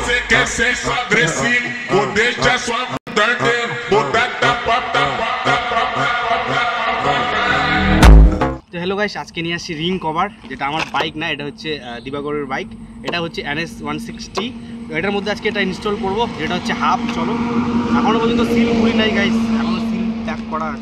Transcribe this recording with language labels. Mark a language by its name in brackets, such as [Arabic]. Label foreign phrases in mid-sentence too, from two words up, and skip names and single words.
[Portuguese] quer sexo agressivo, vou deixar sua bunda ardendo, vou dar tapa. [Bangla] তো [English] hello guys, [Bangla] আজকে নিয়ে আসছি [English] ring cover, [Bangla] যেটা আমার বাইক না, এটা হচ্ছে দিবাকরের বাইক। এটা হচ্ছে NS 160। তো এটার মধ্যে আজকে এটা ইনস্টল করব, যেটা হচ্ছে হাফ। চলো, এখনও পর্যন্ত সিল খুলি নাই গাইস, এখনও [English] seal pack [Bangla] করা আছে।